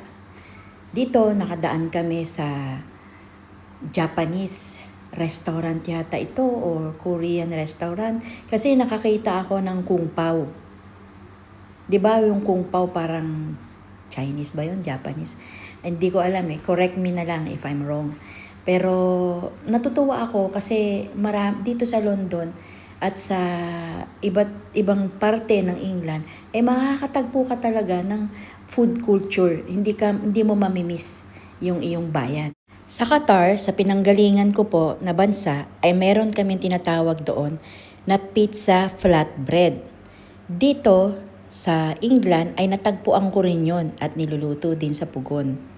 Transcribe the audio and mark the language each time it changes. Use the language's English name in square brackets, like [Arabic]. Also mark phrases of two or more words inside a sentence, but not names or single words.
[Filipino] Dito nakadaan kami sa [English] Japanese restaurant [Filipino] yata ito or [English] Korean restaurant [Filipino] kasi nakakita ako ng kung pao. 'Di ba yung kung pao parang Chinese ba yun? Japanese? Hindi ko alam eh. [English] Correct me [Filipino] na lang [English] if I'm wrong. [Filipino] Pero natutuwa ako kasi dito sa London at sa iba't ibang parte ng England eh makakatagpo ka talaga ng [English] food culture. [Filipino] Hindi mo mamimiss yung iyong bayan. Sa Qatar, sa pinanggalingan ko po na bansa, ay meron kaming tinatawag doon na [English] pizza flatbread. [Filipino] Dito, sa England, ay natagpuan ko rin yun at niluluto din sa pugon.